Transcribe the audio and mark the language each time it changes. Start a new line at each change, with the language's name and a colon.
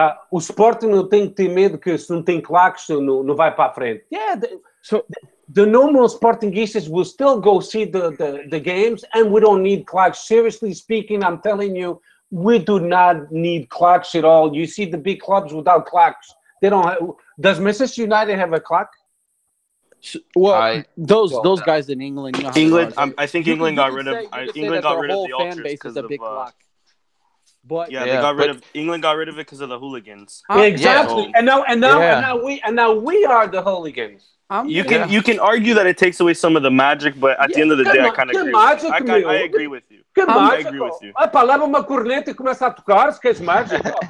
Portuguese: O Sporting não tem que ter medo que se não tem claques não vai para a frente.
English: The normal Sportingistas will still go see the games, and we don't need claques. Seriously speaking, I'm telling you, we do not need claques at all. You see the big clubs without claques. They don't have, does Manchester United have a claque? Well, those guys in England, I think England got rid of the ultras because of clock. But England got rid of it because of the hooligans. Exactly, and now we are the hooligans. You can argue that it takes away some of the magic, but at the end of the day, I kind of agree. I agree with you. I agree with you.
Portuguese: Leva uma corneta e começa a tocar, se queres mágico.